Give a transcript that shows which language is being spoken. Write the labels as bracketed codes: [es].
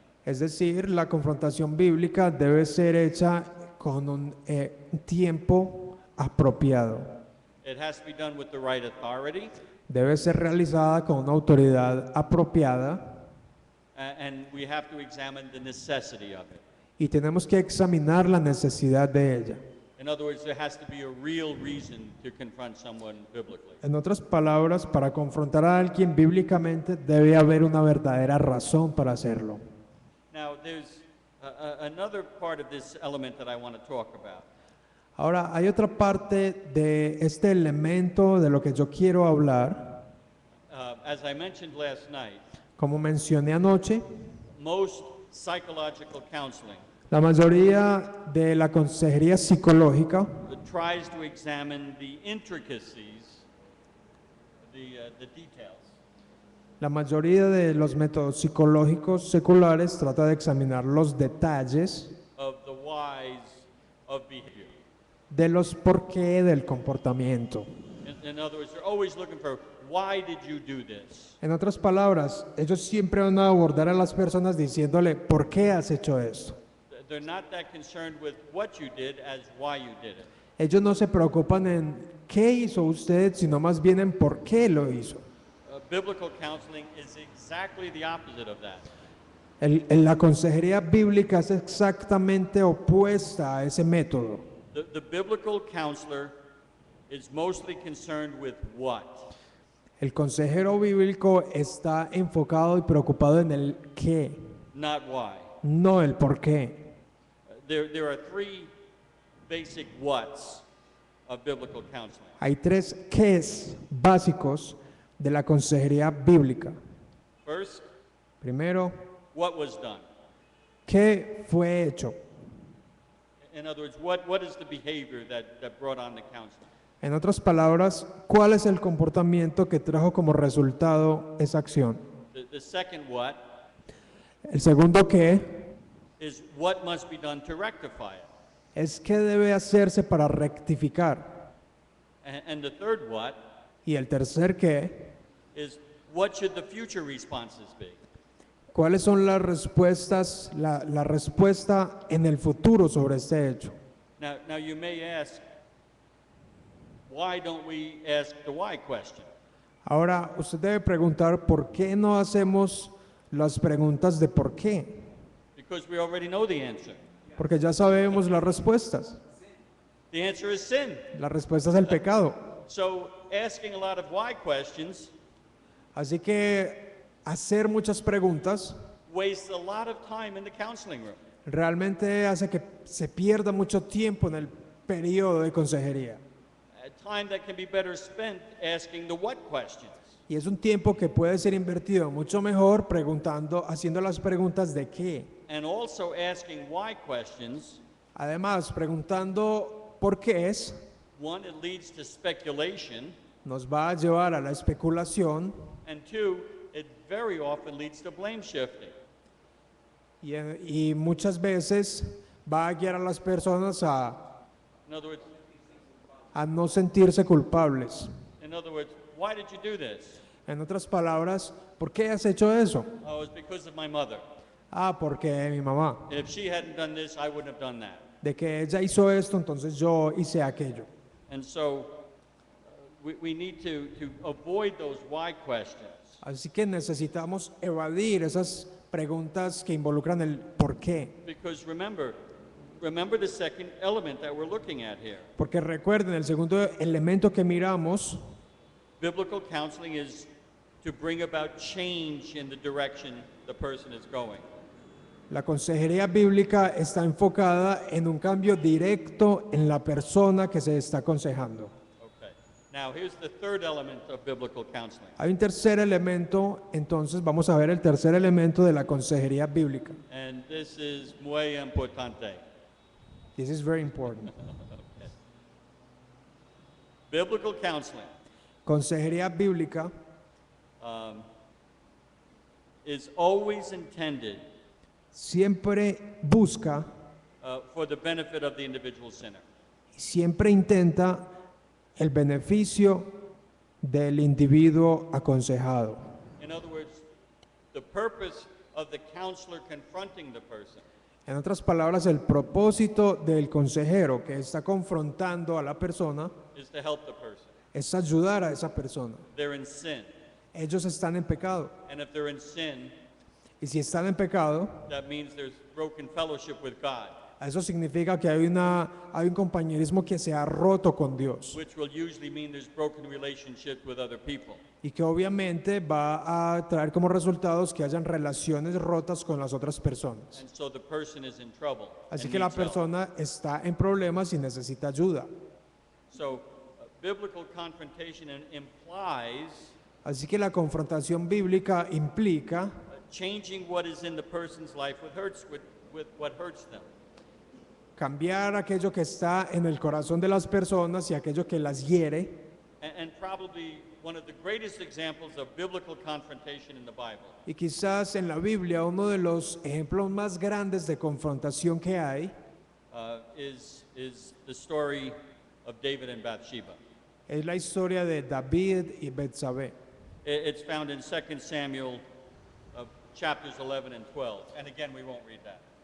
[es] Es decir, la confrontación bíblica debe ser hecha con un tiempo apropiado. [en] It has to be done with the right authority, [es] Debe ser realizada con una autoridad apropiada [en] and we have to examine the necessity of it. [es] y tenemos que examinar la necesidad de ella. [en] In other words, there has to be a real reason to confront someone biblically. [es] En otras palabras, para confrontar a alguien bíblicamente debe haber una verdadera razón para hacerlo. [en] Now, there's another part of this element that I want to talk about. [es] Ahora, hay otra parte de este elemento de lo que yo quiero hablar. [en] As I mentioned last night, [es] Como mencioné anoche, [en] most psychological counseling [es] la mayoría de la consejería psicológica [en] tries to examine the intricacies, the details. [es] La mayoría de los métodos psicológicos seculares trata de examinar los detalles [en] Of the whys of behavior. [es] de los por qué del comportamiento. [en] In other words, they're always looking for, why did you do this? [es] En otras palabras, ellos siempre van a abordar a las personas diciéndole, ¿por qué has hecho esto? [en] They're not that concerned with what you did as why you did it. [es] Ellos no se preocupan en qué hizo usted, sino más bien en por qué lo hizo. [en] Biblical counseling is exactly the opposite of that. [es] La consejería bíblica es exactamente opuesta a ese método. [en] The biblical counselor is mostly concerned with what? [es] El consejero bíblico está enfocado y preocupado en el qué, [en] Not why. [es] no el por qué. [en] There are three basic whats of biblical counseling. [es] Hay tres qués básicos de la consejería bíblica. [en] First, [es] Primero, [en] what was done? [es] ¿qué fue hecho? [en] In other words, what is the behavior that brought on the counseling? [es] En otras palabras, ¿cuál es el comportamiento que trajo como resultado esa acción? [en] The second what [es] El segundo qué [en] is what must be done to rectify it. [es] es qué debe hacerse para rectificar. [en] And the third what [es] Y el tercer qué, [en] is what should the future responses be? [es] cuáles son las respuestas, la respuesta en el futuro sobre este hecho. [en] Now you may ask, why don't we ask the why question? [es] Ahora, usted debe preguntar por qué no hacemos las preguntas de por qué, [en] Because we already know the answer. [es] porque ya sabemos las respuestas. [en] The answer is sin. [es] La respuesta es el pecado. [en] So asking a lot of why questions [es] Así que hacer muchas preguntas [en] wastes a lot of time in the counseling room. [es] realmente hace que se pierda mucho tiempo en el periodo de consejería. [en] Time that can be better spent asking the what questions. [es] Y es un tiempo que puede ser invertido mucho mejor preguntando, haciendo las preguntas de qué. [en] And also asking why questions, [es] Además, preguntando por qué es, [en] one, it leads to speculation, [es] nos va a llevar a la especulación [en] and two, it very often leads to blame shifting. [es] y muchas veces va a guiar a las personas [en] In other words, [es] a no sentirse culpables. [en] why did you do this? [es] En otras palabras, ¿por qué has hecho eso? [en] Oh, it's because of my mother. [es] Ah, porque mi mamá. [en] If she hadn't done this, I wouldn't have done that. [es] De que ella hizo esto, entonces yo hice aquello. [en] And so we need to avoid those why questions. [es] Así que necesitamos evadir esas preguntas que involucran el por qué. [en] Because remember the second element that we're looking at here. [es] Porque recuerden, el segundo elemento que miramos, [en] Biblical counseling is to bring about change in the direction the person is going. [es] la consejería bíblica está enfocada en un cambio directo en la persona que se está aconsejando. [en] Okay. Now here's the third element of biblical counseling. [es] Hay un tercer elemento, entonces vamos a ver el tercer elemento de la consejería bíblica. [en] And this is [es] muy importante. [en] This is very important. Biblical counseling [es] Consejería bíblica [en] is always intended [es] siempre busca, [en] for the benefit of the individual sinner. [es] siempre intenta el beneficio del individuo aconsejado. [en] In other words, the purpose of the counselor confronting the person [es] En otras palabras, el propósito del consejero que está confrontando a la persona [en] is to help the person. [es] es ayudar a esa persona. [en] They're in sin. [es] Ellos están en pecado. [en] And if they're in sin, [es] Y si están en pecado, [en] that means there's broken fellowship with God, [es] eso significa que hay un compañerismo que se ha roto con Dios. [en] which will usually mean there's broken relationships with other people. [es] Y que obviamente va a traer como resultados que hayan relaciones rotas con las otras personas. [en] And so the person is in trouble. [es] Así [en] and [es] que la [en] needs help. [es] persona está en problemas y necesita ayuda. [en] So biblical confrontation implies [es] Así que la confrontación bíblica implica [en] changing what is in the person's life with what hurts them. [es] cambiar aquello que está en el corazón de las personas y aquello que las hiere. [en] And probably one of the greatest examples of biblical confrontation in the Bible [es] Y quizás en la Biblia uno de los ejemplos más grandes de confrontación que hay [en] is the story of David and Bathsheba. [es] es la historia de David y Betsabé. [en] It's found in 2 Samuel chapters 11 and 12. And again, we won't read that.